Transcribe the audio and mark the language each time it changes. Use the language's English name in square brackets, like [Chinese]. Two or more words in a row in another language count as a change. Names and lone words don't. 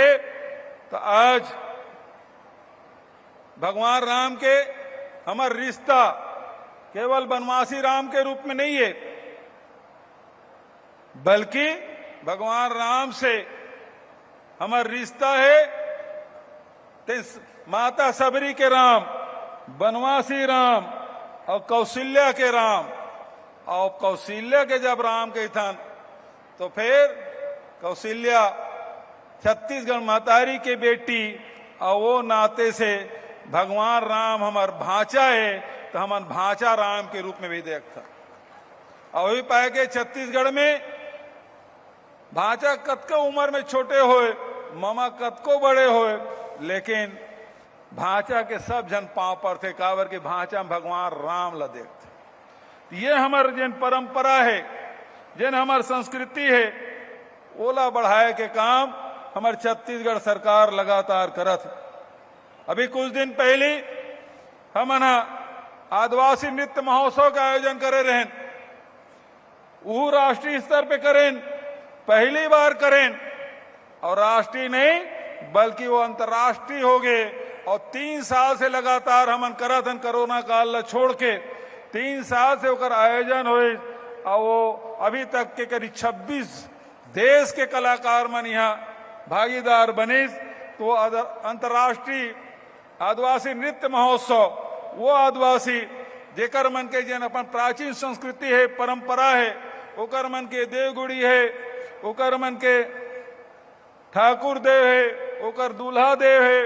[Chhattisgarhi] तो आज भगवान राम के हमार रिश्ता केवल वनवासी राम के रूप में नहीं है बल्कि भगवान राम से हमार रिश्ता है माता सबरी के राम, वनवासी राम और कौशल्या के राम। और कौशल्या के जब राम के थन तो फिर कौशल्या छत्तीसगढ़ महतारी के बेटी और वो नाते से भगवान राम हमार भांचा है तो हम भांचा राम के रूप में भी देखता। और वही पाए के छत्तीसगढ़ में भांचा कतको उम्र में छोटे होए, मामा कतको बड़े होए, लेकिन भांचा के सब जन पांव पर थे कावर के भांचा में भगवान राम ला देखते। ये हमार जन परंपरा है, जन हमार संस्कृति है, ओला बढ़ाए के काम हमार छत्तीसगढ़ सरकार लगातार करत। अभी कुछ दिन पहले हम आदिवासी नृत्य महोत्सव का आयोजन करे रहे, वो राष्ट्रीय स्तर पे करें, पहली बार करें और राष्ट्रीय नहीं बल्कि वो अंतर्राष्ट्रीय हो गए। और 3 साल से लगातार हमन करत हन, कोरोना काल ला छोड़ के 3 साल से ओकर आयोजन हुए और वो अभी तक के करीब 26 देश के कलाकार मन यहाँ भागीदार बने। तो अंतर्राष्ट्रीय आदिवासी नृत्य महोत्सव वो आदिवासी जेकर मन के जन अपन प्राचीन संस्कृति है, परंपरा है, ओकर मन के देवगुड़ी है, ओकर मन के ठाकुर देव है, ओकर दूल्हा देव है।